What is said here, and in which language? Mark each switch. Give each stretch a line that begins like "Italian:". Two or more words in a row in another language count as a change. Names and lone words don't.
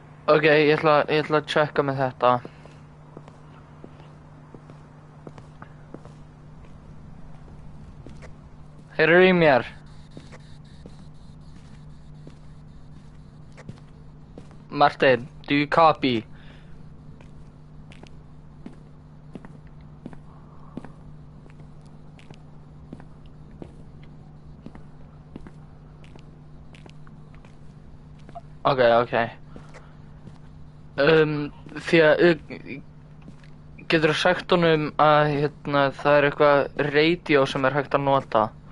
Icelandic: Ok, ég ætla að checka með þetta. Heyrðu í mér.
English: Martin, do you copy? Ok.
Icelandic: Því að geturðu sagt honum að hérna það er eitthvað radio sem er hægt að nota.